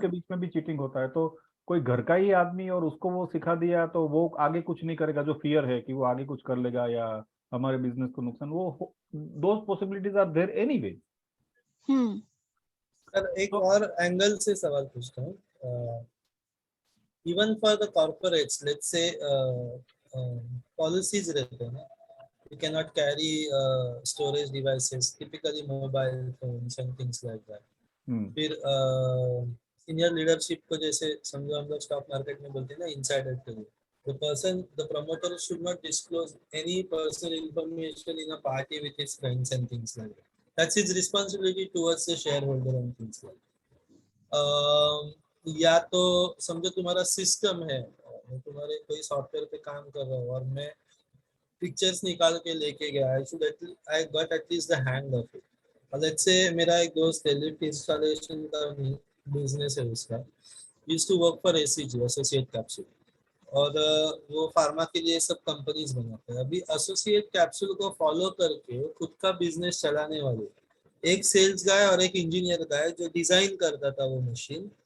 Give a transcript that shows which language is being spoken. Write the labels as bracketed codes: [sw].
[hi] के बीच में भी चीटिंग होता है. तो कोई घर का ही आदमी और उसको वो सिखा दिया तो वो आगे कुछ नहीं करेगा, जो फियर है कि वो आगे कुछ कर लेगा या हमारे बिजनेस को नुकसान, वो [en] Those possibilities are there anyway. [hi] Sir एक और एंगल से सवाल पूछता हूँ. [en] even for the corporates, let's say policies [hi] रहते हैं ना, [en] you cannot carry storage devices, typically mobile phones and things like that. [hi] फिर सीनियर लीडरशिप को जैसे समझो हम लोग स्टॉक मार्केट में बोलते हैं ना, इनसाइडर के लिए, [en] the promoter should not disclose any personal information in a party with his friends and things like that. That's his responsibility towards the shareholder and things like that. [hi] या तो समझो तुम्हारा सिस्टम है, मैं तुम्हारे कोई सॉफ्टवेयर पे काम कर रहा हूँ और मैं पिक्चर्स निकाल के लेके गया, [en] I got at least the hang of it. [hi] Let's say मेरा एक दोस्त है, लिफ्ट इंस्टॉलेशन का बिजनेस है उसका, [en] used to work for [hi] ACG, associate capsule, और वो फार्मा के लिए सब कंपनीज बनाते हैं. अभी एसोसिएट कैप्सूल को फॉलो करके खुद का बिजनेस चलाने वाले एक सेल्स गाय और एक इंजीनियर गाय जो डिजाइन करता था वो मशीन,